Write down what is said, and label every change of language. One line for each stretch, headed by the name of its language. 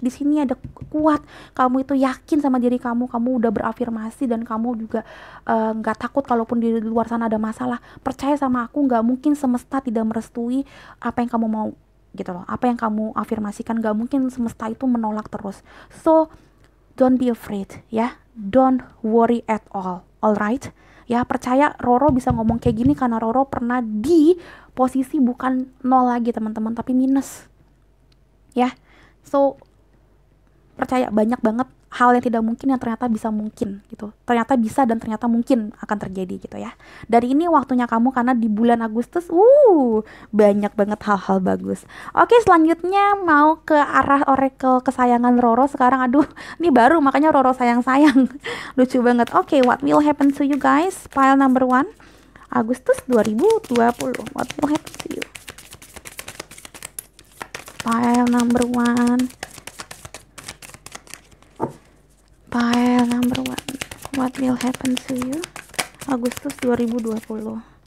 Indonesian: Di sini ada kuat, kamu itu yakin sama diri kamu udah berafirmasi, dan kamu juga nggak takut kalaupun di luar sana ada masalah. Percaya sama aku, nggak mungkin semesta tidak merestui apa yang kamu mau gitu loh. Apa yang kamu afirmasikan, nggak mungkin semesta itu menolak terus.
English: So don't be afraid ya, don't worry at all, alright?
Indonesian: Ya, percaya Roro bisa ngomong kayak gini karena Roro pernah di posisi bukan nol lagi teman-teman, tapi minus. Ya, so percaya banyak banget hal yang tidak mungkin yang ternyata bisa mungkin gitu. Ternyata bisa dan ternyata mungkin akan terjadi gitu ya. Dari ini waktunya kamu, karena di bulan Agustus banyak banget hal-hal bagus. Oke, selanjutnya mau ke arah oracle kesayangan Roro sekarang. Aduh, ini baru makanya Roro sayang-sayang. Lucu banget.
English: Oke, what will happen to you guys? Pile number 1 Agustus 2020. What will happen to you? Pile number 1. Pile number 1. What will happen to you? Agustus 2020.